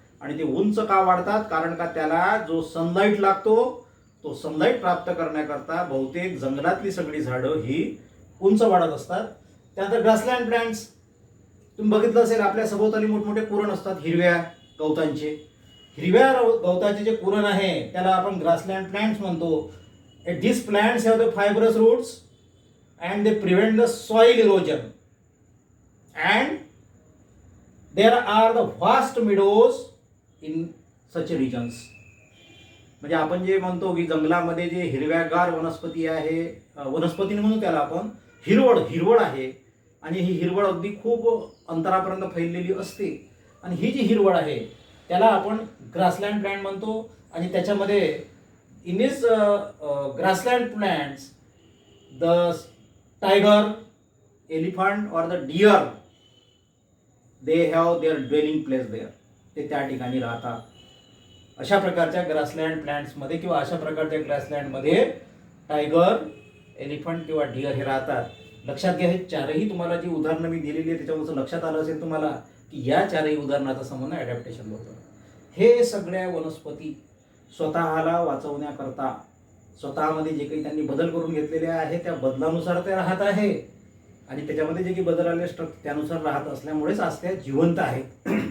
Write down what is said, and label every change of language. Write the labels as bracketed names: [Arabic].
[Marathi] आणि ते उंच का वाढतात? कारण का त्याला जो सनलाईट लागतो तो सनलाईट प्राप्त करण्याकरता बहुतेक जंगलातली सगळी झाडं ही उंच वाढत असतात. त्यानंतर ग्रासलँड प्लांट्स तुम्ही बघितलं असेल, आपल्या सभोवताली मोठमोठे कुरण असतात हिरव्या गवतांचे. हिरव्या गवताचे जे कुरण आहे त्याला आपण ग्रासलँड प्लांट्स म्हणतो. [English] These plants have the fibrous roots and they prevent the soil erosion. And there are the vast meadows in such regions. [Marathi] म्हणजे आपण जे म्हणतो की जंगलामध्ये जे हिरव्यागार वनस्पती आहे, वनस्पती म्हणून त्याला आपण हिरवळ आहे, आणि ही हिरवळ अगदी खूप अंतरापर्यंत फैललेली असते. आणि ही जी हिरवळ आहे त्याला आपण ग्रासलँड प्लांट म्हणतो. आणि त्याच्यामध्ये [English] in this grassland plants, the tiger, elephant or the deer, they have their dwelling place there. [Marathi] ते त्या ठिकाणी राहतात. अशा प्रकारच्या ग्रासलँड प्लांट्स मध्ये किंवा अशा प्रकारच्या ग्रासलँड मध्ये टायगर, एलिफंट किंवा डिअर हे राहतात. लक्षात घ्या, हे चारही तुम्हाला जी उदाहरणं मी दिलेली आहे त्याच्यावरून लक्षात आलं असेल तुम्हाला की या चारही उदाहरणाचा संबंध ॲडॅप्टेशन होतो. हे सगळ्या वनस्पती स्वतःला वाचवण्याकरता स्वतःमध्ये जे काही त्यांनी बदल करून घेतलेले आहे त्या बदलानुसार ते राहत आहे, आणि त्याच्यामध्ये जे काही बदल आले त्यानुसार राहत असल्यामुळेच आज त्या जिवंत आहेत.